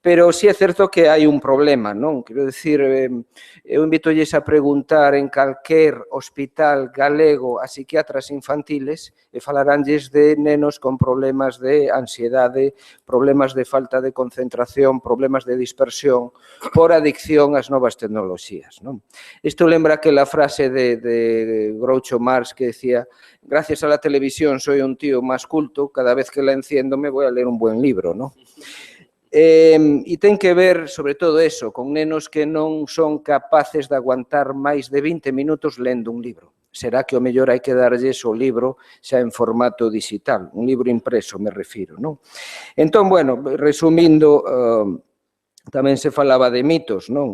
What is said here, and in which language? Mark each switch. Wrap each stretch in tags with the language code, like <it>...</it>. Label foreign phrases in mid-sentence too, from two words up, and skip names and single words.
<gl>pero sí é certo que hai un problema, non? Quero dicir, eu invitolles a preguntar en calquer hospital galego a psiquiatras infantiles e falaránlles de nenos con problemas de ansiedade, problemas de falta de concentración, problemas de dispersión por adicción ás novas tecnoloxías, non? Isto lembra aquela frase de Groucho Marx que decía:</gl> <es>gracias a la televisión soy un tío más culto, cada vez que la enciendo me voy a leer un buen libro,</es> <gl>non? E ten que ver, sobre todo, eso, con nenos que non son capaces de aguantar máis de 20 minutos lendo un libro. Será que o mellor hai que darlles o libro xa en formato digital, un libro impreso, me refiro, non? Entón, bueno, resumindo, tamén se falaba de mitos, non?</gl>